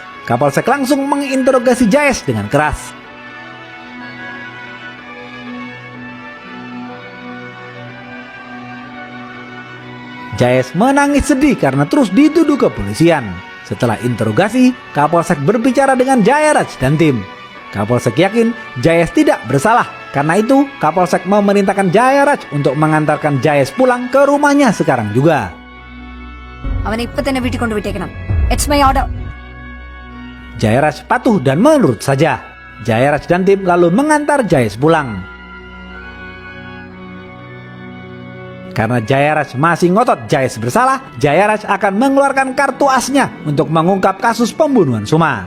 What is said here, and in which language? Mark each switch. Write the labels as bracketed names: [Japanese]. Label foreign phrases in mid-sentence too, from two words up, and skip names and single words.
[Indonesian] Kapolsek langsung menginterogasi Jayes dengan keras. Jayes menangis sedih karena terus dituduh kepolisian. Setelah interogasi, Kapolsek berbicara dengan Jayaraj dan tim. Kapolsek yakin Jayes tidak bersalah. Karena itu, Kapolsek memerintahkan Jayaraj untuk mengantarkan Jayes pulang ke rumahnya sekarang juga. [Malayalam] അവനെ ഇപ്പൊ തന്നെ വീട്ടിൽ കൊണ്ടുപോയി വിട്ടേക്കണം. [English] it's my order. [Indonesian] Jayaraj patuh dan menurut saja. Jayaraj dan tim lalu mengantar Jayes pulang. Karena Jayaraj masih ngotot Jayes bersalah, Jayaraj akan mengeluarkan kartu asnya untuk mengungkap kasus pembunuhan Suma.